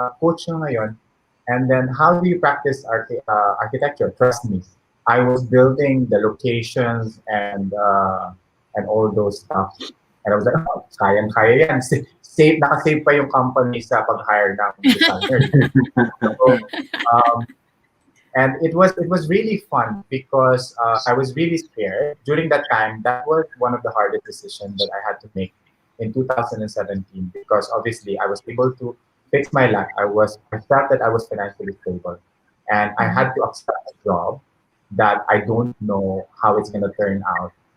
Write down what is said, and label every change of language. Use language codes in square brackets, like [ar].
[en] Coach [tl] na ngayon, [en] and then how do you practice architecture? Trust me, I was building the locations and all those stuff. And I was like, oh, [tl] kayang-kaya yan. Nakasave pa yung company sa pag-hire ng designer. [en] So, and it was really fun because I was really scared. During that time, that was one of the hardest decisions that I had to make in 2017 because obviously I was able to fix my life. I felt that I was financially stable. And I had to accept a job that I don't know how it's going to turn out.